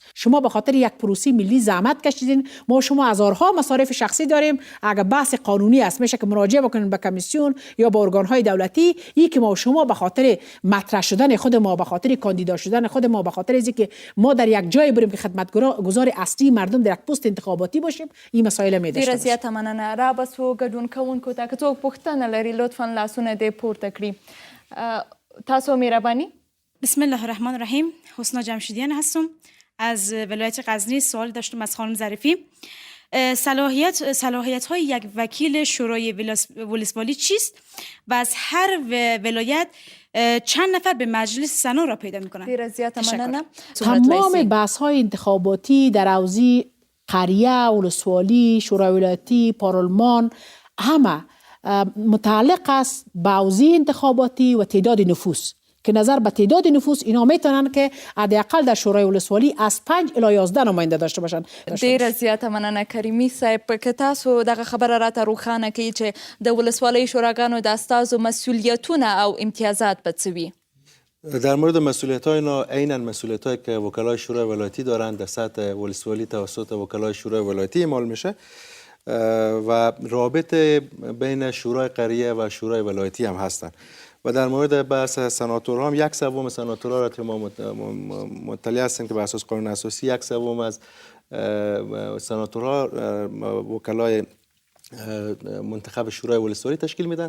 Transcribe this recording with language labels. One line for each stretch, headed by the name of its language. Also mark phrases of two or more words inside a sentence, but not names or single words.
Persian: شما به خاطر یک پروسه ملی زحمت کشیدین. ما شما هزارها مصارف شخصی داریم. اگر بحث قانونی است میشه که مراجعه بکنین به کمیسیون یا به ارگان‌های دولتی. این که ما شما به خاطر مطرح شدن خود ما، به خاطر کاندیدا شدن خود ما، به خاطر اینکه ما در یک جای بریم که خدمتگزار اصلی مردم در یک پست انتخاباتی باشیم، این مسائل می داشته باشه.
Pashto: ډیره زیاته مننه. را بسو ګډون کوونکو ته که څوک پوښتنه لري لطفا لاسونه دې پورته کړي. تاسو مهرباني.
Arabic: بسم الله الرحمن الرحیم.
Persian: حسنا جمشیدیان هستم از ولایت غزنی. سوال داشتم از خانم ظریفی. صلاحیت های یک وکیل شورای ولسوالی چیست و از هر ولایت چند نفر به مجلس سنا را پیدا میکنند؟
Pashto: ډیره زیاته مننه.
Persian: تمام بحث های انتخاباتی در حوزه قریه، ولسوالی، شورای ولایتی، پارلمان همه متعلق است به حوزه انتخاباتی و تعداد نفوس که نظر به تعداد نفوس اینا میتونن که حداقل در شورای ولسوالی از 5 الی 11 نماینده داشته باشن.
Pashto: ډیره زیاته مننه کریمي صاحب. که تاسو دغه خبره راته روښانه کړئ چې د ولسوالۍ شوراګانو د استازو مسئولیتونه او امتیازات به څه وي؟
Persian: در مورد مسئولیت‌های اینا عیناً مسئولیت‌هایی که وکلای شورای ولایتی دارند در سطح ولسوالی توسط وکلای شورای ولایتی اعمال میشه و رابط بین شورای قریه و شورای ولایتی هم هستند و در مورد بحث سناتورها هم 1/3 سناتورها را که ما مطلع هستیم که بر اساس قانون اساسی 1/3 از سناتورها وکلای منتخب شورای ولسوالی تشکیل میدن.